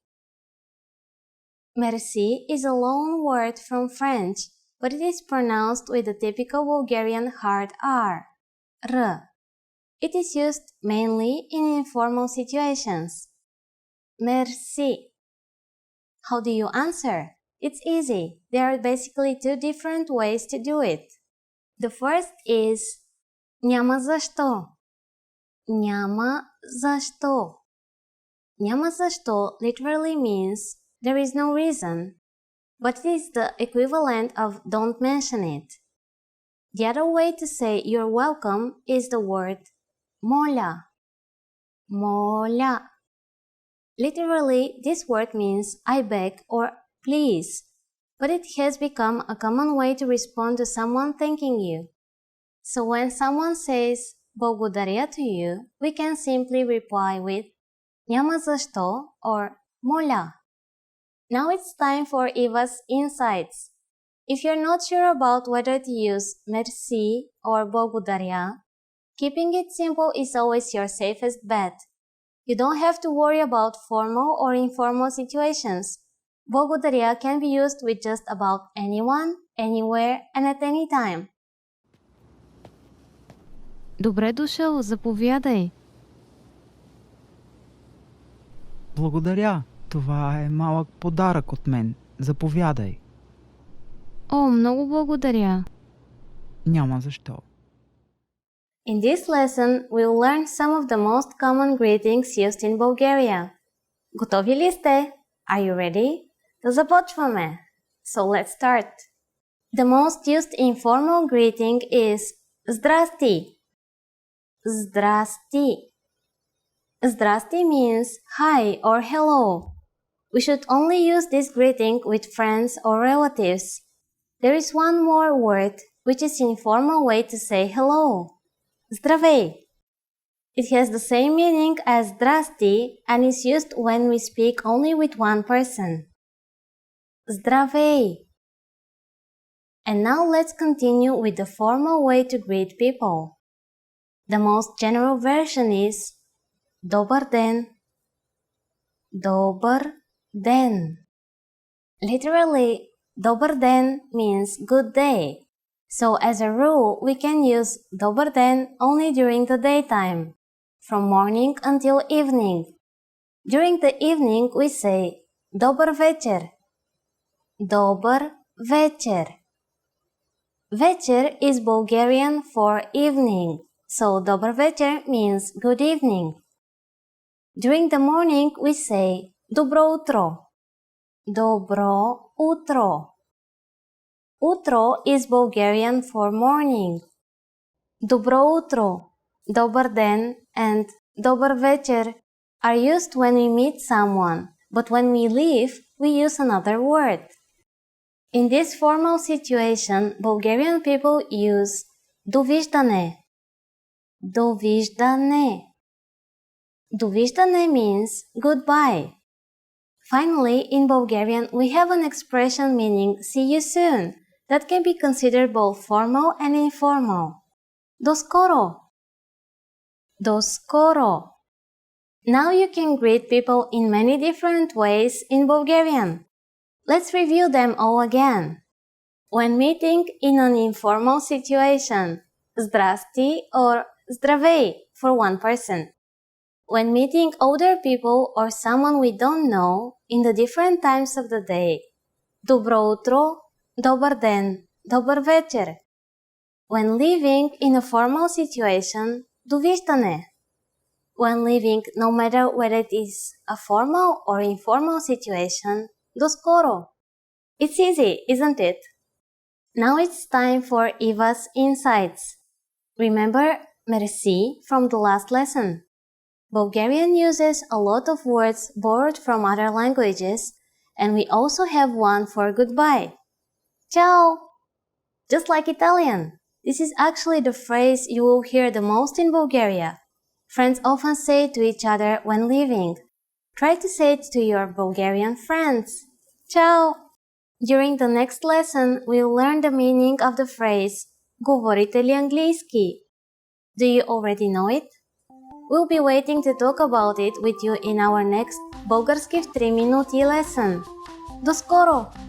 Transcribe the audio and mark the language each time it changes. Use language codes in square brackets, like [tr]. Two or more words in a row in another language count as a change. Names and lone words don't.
[en] Merci is a loan word from French, but it is pronounced with the typical Bulgarian hard R. R. It is used mainly in informal situations. Merci. How do you answer? It's easy. There are basically two different ways to do it. The first is [bg] няма защо. Няма защо. Няма защо [en] literally means there is no reason, but it is the equivalent of don't mention it. The other way to say you're welcome is the word моля. [bg] Моля. [en] Literally, this word means I beg or please, but it has become a common way to respond to someone thanking you. So when someone says благодаря to you, we can simply reply with [bg] няма защо [en] or моля. Now it's time for Eva's insights. If you're not sure about whether to use merci or благодаря, keeping it simple is always your safest bet. You don't have to worry about formal or informal situations. Благодаря can be used with just about anyone, anywhere, and at any time. [bg] Добре дошъл, заповядай. Благодаря. Това е малък подарък от мен. Заповядай. О, много благодаря. Няма защо. [en] In this lesson, we'll learn some of the most common greetings used in Bulgaria. [bg] Готови ли сте? [en] Are you ready? [bg] Да започваме! [en] So let's start. The most used informal greeting is Здрасти. [bg] Здрасти. Здрасти [en] means hi or hello. We should only use this greeting with friends or relatives. There is one more word, which is informal way to say hello. Здравей. It has the same meaning as здрасти and is used when we speak only with one person. [bg] Здравей. [en] And now let's continue with the formal way to greet people. The most general version is [bg] Добър ден. Добър ден. [en] Literally, [bg] добър ден [en] means good day. So as a rule, we can use [bg] добър ден [en] only during the daytime, from morning until evening. During the evening, we say [bg] добър вечер. Добър вечер. Вечер [en] is Bulgarian for evening, so [bg] добър вечер [en] means good evening. During the morning, we say [bg] добро утро. Добро утро. Утро [en] is Bulgarian for morning. [bg] Добро утро, добър ден, [en] and [bg] добър вечер [en] are used when we meet someone, but when we leave, we use another word. In this formal situation, Bulgarian people use довиждане. [bg] Довиждане. Довиждане [en] means goodbye. Finally, in Bulgarian, we have an expression meaning see you soon that can be considered both formal and informal. [bg] До скоро. До скоро. [en] Now you can greet people in many different ways in Bulgarian. Let's review them all again. When meeting in an informal situation, здрасти or здравей for one person. When meeting older people or someone we don't know in the different times of the day, [bg] добро утро, добър ден, добър вечер. [en] When living in a formal situation, довиждане. When living no matter whether it is a formal or informal situation, [bg] до скоро. [en] It's easy, isn't it? Now it's time for Eva's insights. Remember merci from the last lesson. Bulgarian uses a lot of words borrowed from other languages, and we also have one for goodbye. Ciao! Just like Italian, this is actually the phrase you will hear the most in Bulgaria. Friends often say it to each other when leaving. Try to say it to your Bulgarian friends. Ciao! During the next lesson, we'll learn the meaning of the phrase [bg] говорите ли английски? [en] Do you already know it? We'll be waiting to talk about it with you in our next Български в 3 минути lesson. [bg] До скоро!